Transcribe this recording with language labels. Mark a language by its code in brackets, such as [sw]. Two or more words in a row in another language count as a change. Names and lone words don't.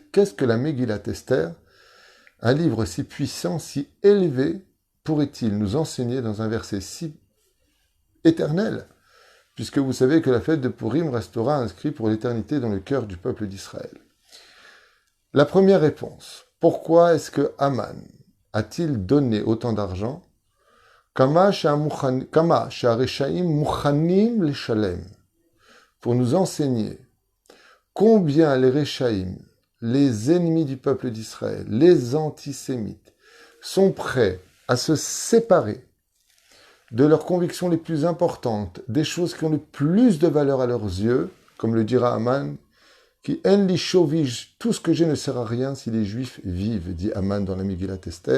[fr] Qu'est-ce que la Megillat Esther, un livre si puissant, si élevé, pourrait-il nous enseigner dans un verset si éternel? Puisque vous savez que la fête de Purim restera inscrite pour l'éternité dans le cœur du peuple d'Israël. La première réponse, pourquoi est-ce que Aman a-t-il donné autant d'argent? [he] כמה שהרשעים מוכנים לשלם, [fr] pour nous enseigner combien les Reshaim, les ennemis du peuple d'Israël, les antisémites, sont prêts à se séparer de leurs convictions les plus importantes, des choses qui ont le plus de valeur à leurs yeux, comme le dira Aman, qui [he] אין לי שווה, [fr] tout ce que j'ai ne sert à rien si les Juifs vivent, dit Aman dans la Megillat Esther.